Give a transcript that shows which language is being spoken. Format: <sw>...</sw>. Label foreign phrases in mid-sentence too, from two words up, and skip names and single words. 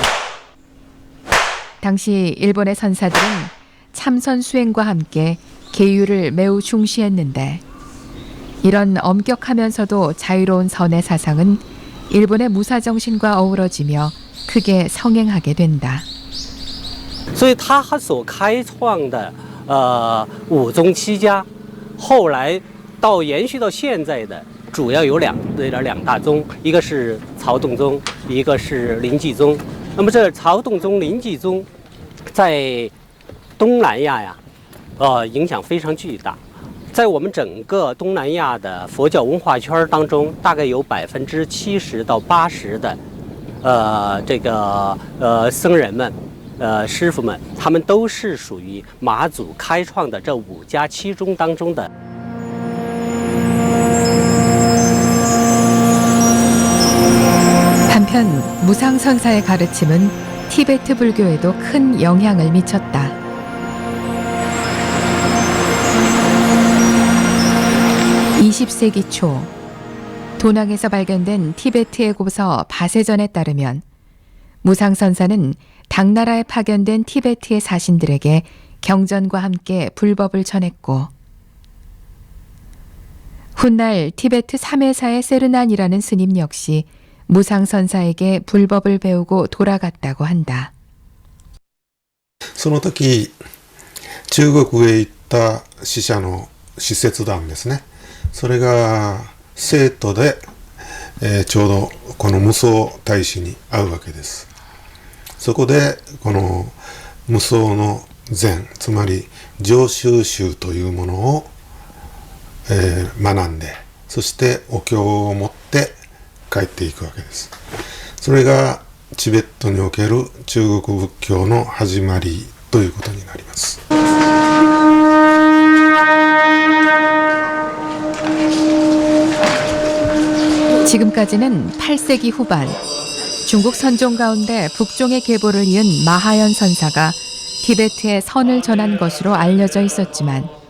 <ko>당시 일본의 선사들은 참선 수행과 함께 계율을 매우 중시했는데 이런 엄격하면서도 자유로운 선의 사상은 일본의 무사 정신과 어우러지며 크게 성행하게 된다.</ko> <zh>所以他所开创的五宗七家，后来到延续到现在的主要有两大宗，一个是曹洞宗，一个是临济宗。那么这曹洞宗、临济宗在东南亚呀，影响非常巨大。在我们整个东南亚的佛教文化圈当中，大概有70%到80%的僧人们。师傅们，他们都是属于马祖开创的这五家七宗当中的。</zh> <ko>한편 무상선사의 가르침은 티베트 불교에도 큰 영향을 미쳤다. (20세기) 초 도낭에서 발견된 티베트의 고서 바세전에 따르면 무상선사는 당나라에 파견된 티베트의 사신들에게 경전과 함께 불법을 전했고 훗날 티베트 3회사의 세르난이라는 스님 역시 무상선사에게 불법을 배우고 돌아갔다고 한다.</ko> <ja>その時中国へ行った使者の使節団ですね。それが成都で、ちょうどこの無双大使に会うわけです。そこでこの無双の禅、つまり上州宗というものを、学んで、そしてお経を持って帰っていくわけです。それがチベットにおける中国仏教の始まりということになります。</ja> <ko>지금까지는 8세기 후반 중국 선종 가운데 북종의 계보를 이은 마하연 선사가 티베트에 선을 전한 것으로 알려져 있었지만</ko>